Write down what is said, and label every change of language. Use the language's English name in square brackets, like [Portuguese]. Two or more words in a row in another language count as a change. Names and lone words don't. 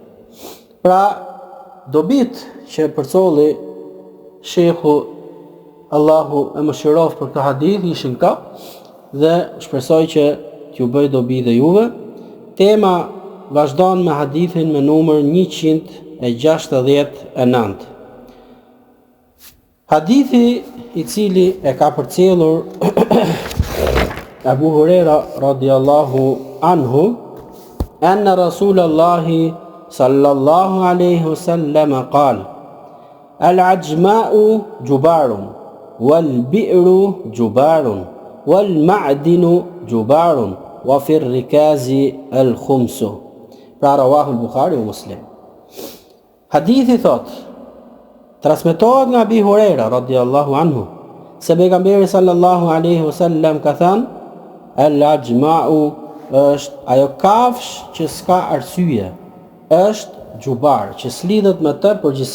[Albanian] Pra, dobit që përcolli Sheikhu Allahu e mëshiroft për këtë hadith ishin këto, dhe shpresoj që t'ju bëj dobi dhe juve. Tema vazhdon me hadithin me numër 169. Hadithi i cili e ka përcjellur Abu Huraira [Arabic] رضي الله عنه أن رسول الله صلى الله عليه وسلم قال العجماء جبار والبئر جبار والمعدن جبار وفي الركاز الخمس. فرواه البخاري ومسلم. [Albanian] Hadithi thot, transmetohet nga Abu Huraira [Arabic] رضي الله عنه, [Albanian] se pejgamberi [Arabic] صلى الله عليه وسلم [Albanian] ka thënë, al-ajma'u është ajo kafsh që s'ka arsye, është gjubar, që s'lidhet me të përgjithësi.